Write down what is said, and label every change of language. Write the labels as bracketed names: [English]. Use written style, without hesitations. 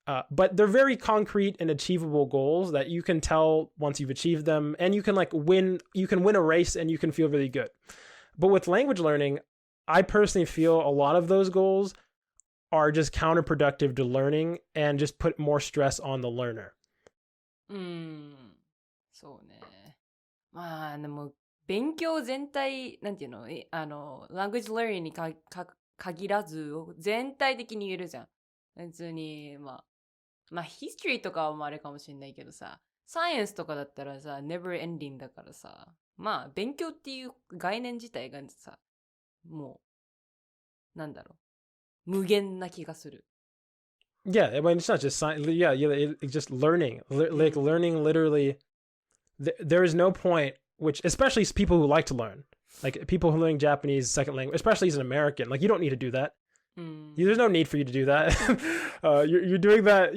[English] But they're very concrete and achievable goals that you can tell once you've achieved them, and you can win a race and you can feel really good. But with language learning, I personally feel a lot of those goals are just counterproductive to learning and just put more stress on the learner. [Japanese] そうね。まあでも勉強全体なんていうの、 [English] language learning [Japanese] に限らず全体的に言えるじゃん。別にまあ history とかはあれかもしれないけどさ、サイエンスとかだったらさ [English] never ending [Japanese] だからさ、まあ勉強っていう概念自体がさ、もうなんだろう、無限な気がする。 [English] Yeah, I mean, it's not just science. Yeah, it's just learning. Like learning literally. There is no point, which especially people who like to learn, like people who are learning Japanese second language, especially as an American. Like you don't need to do that. There's no need for you to do that. You're doing that.